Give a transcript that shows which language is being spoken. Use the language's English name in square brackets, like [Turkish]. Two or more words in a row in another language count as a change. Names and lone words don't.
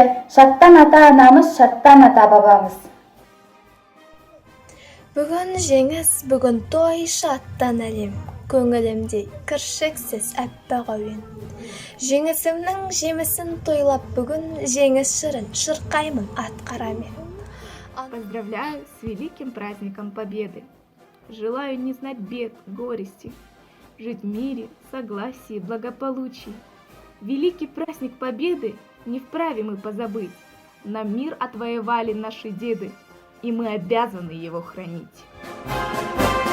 [Kazakh] Шаттан ата-анамыз, шаттан ата-бабамыз. Бүгін жеңіс, бүгін той, шаттан әлем. Көңілімде кіршіксіз әппақ әуен. Жеңісімнің жемісін тойлап бүгін жеңіс жырын шырқаймын атқарамен. [Russian] Поздравляю с великим праздником Победы. Желаю не знать бед, горести, жить в мире, согласии, благополучии. Великий праздник Победы не вправе мы позабыть. Нам мир отвоевали наши деды, и мы обязаны его хранить.